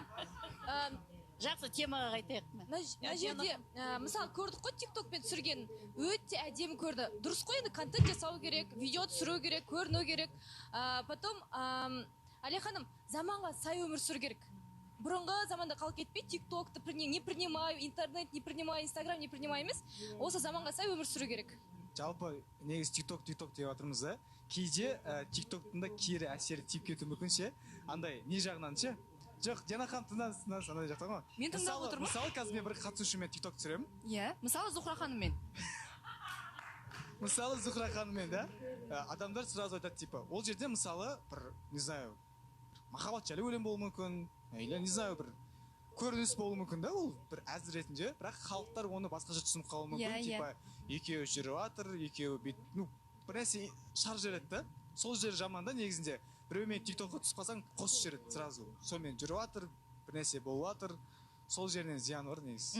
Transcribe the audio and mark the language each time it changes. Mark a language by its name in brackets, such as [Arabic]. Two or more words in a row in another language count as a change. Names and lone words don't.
[Kazakh] жақсы темаға қайтайық. Мына жерде, мысалы, көрдік қой тиктокпен түсірген, өте әдемі көрді. Дұрыс қой, енді контент жасау керек, видео түсіру керек, көріну керек. Потом, Әлия ханым, заманға сай өмір сүру керек. Бұрынғы заманда қалып кетпей, тиктокты [Russian] не принимаю, [Kazakh] интернет [Russian] не принимаю, [Kazakh] инстаграм [Russian] не принимаю [Kazakh] емес. Осы заманға сай өмір сүру керек. Жалпы негіз тикток деп жатырмыз да. Кейде тиктоктың да кері әсері тиіп кетуі мүмкін ше. Андай не жағынан ше? Жоқ, Диана ханым тыңдаңыз, андай жақта ғой. Мен тыңдап отырмын. Мысалы, қазір мен бір қатысушымен тикток түсіремін. Иә, мысалы Зухра ханыммен. Мысалы Зухра ханыммен да. Адамдар сразу айтады типа, ол жерде мысалы бір, [Russian] не знаю, [Kazakh] махаббат жайлы өлең болуы мүмкін, [Russian] или не знаю, [Kazakh] бір көрініс болуы мүмкін да, ол бір әзір ретінде, бірақ халықтар оны басқаша түсініп қалуы мүмкін, типа екеуі жүріп жатыр, екеуі бір нәрсе шар жереді да. Сол жер жаман да негізінде. Біреумен тиктокқа түсіп қалсаң, қос жереді сразу. Сонымен жүріп жатыр, бір нәрсе болып жатыр. Сол жерінен зиян бар негізі.